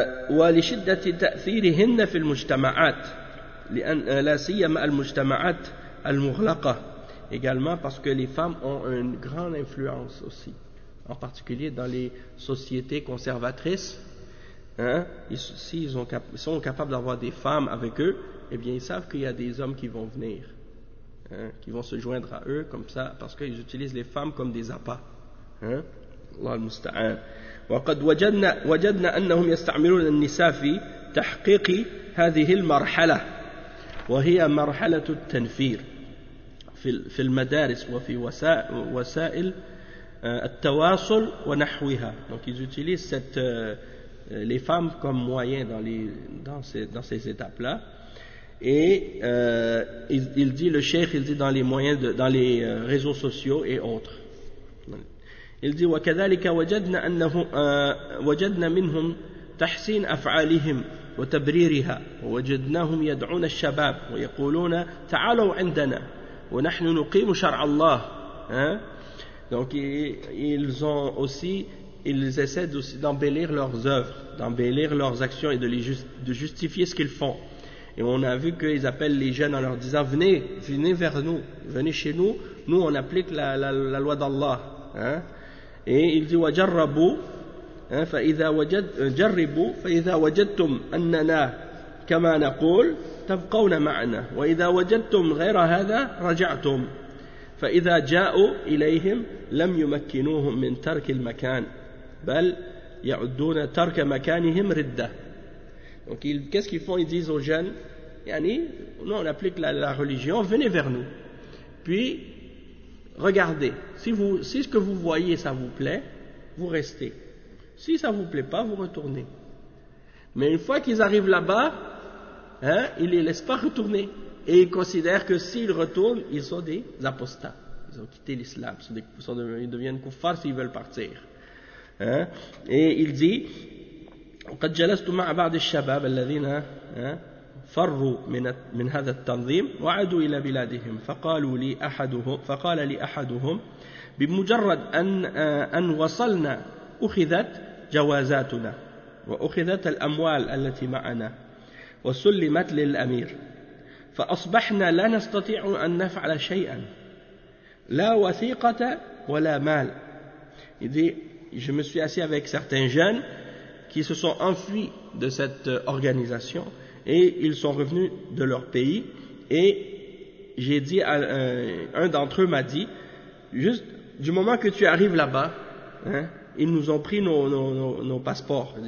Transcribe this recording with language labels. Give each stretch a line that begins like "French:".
Arabic: ولشدة تأثيرهن في المجتمعات لأن لا سيما المجتمعات المغلقة
French: également parce que les femmes ont une grande influence aussi, en particulier dans les sociétés conservatrices, hein, ils sont capables d'avoir des femmes avec eux, eh bien ils savent qu'il y a des hommes qui vont venir, hein, qui vont se joindre à eux comme ça, parce qu'ils utilisent les femmes comme des appâts, hein.
Arabic: الله المستعان. وقد وجدنا أنهم يستعملون النساء في تحقيق هذه المرحلة وهي مرحلة التنفير في المدارس وفي وسائل التواصل ونحوها.
French: Donc ils utilisent les femmes comme moyen dans ces étapes là. Et il dit, le cheikh, il dit dans les moyens dans les réseaux sociaux et autres. Il dit
Arabic: وكذلك وجدنا منهم تحسين أفعالهم وتبريرها ووجدناهم يدعون الشباب ويقولون تعالوا عندنا ونحن نقيم شرع الله.
French: Donc ils essaient aussi d'embellir leurs œuvres, d'embellir leurs actions et de justifier ce qu'ils font. Et on a vu qu'ils appellent les jeunes en leur disant venez vers nous, venez chez nous on applique la loi d'Allah, hein. Et il dit
Arabic: وجربوا, hein, فإذا وجدتم أننا كما نقول تبقون معنا وإذا وجدتم غير هذا رجعتم فإذا جاءوا إليهم لم يمكنوهم من ترك المكان بل يعدون ترك مكانهم ردة.
French: Donc qu'est-ce qu'ils font? Ils disent aux jeunes, yani, nous on applique la religion, venez vers nous. Puis regardez, si ce que vous voyez ça vous plaît, vous restez. Si ça vous plaît pas, vous retournez. Mais une fois qu'ils arrivent là-bas, hein, ils les laissent pas retourner. Et ils considèrent que s'ils retournent, ils sont des apostats. Ils ont quitté l'islam, ils deviennent kuffar s'ils veulent partir. Hein? Et il dit,
Arabic: قد جلست مع بعض الشباب الذين فروا من هذا التنظيم وعادوا إلى بلادهم فقالوا لي أحدهم فقال لي أحدهم بمجرد أن وصلنا أخذت جوازاتنا وأخذت الأموال التي معنا وسلمت للأمير فأصبحنا لا نستطيع أن نفعل شيئا لا وثيقة ولا مال.
French: Je me suis assis avec certains jeunes qui se sont enfuis de cette organisation et ils sont revenus de leur pays et j'ai dit à un d'entre eux m'a dit juste du moment que tu arrives là-bas, hein, ils nous ont pris nos passeports.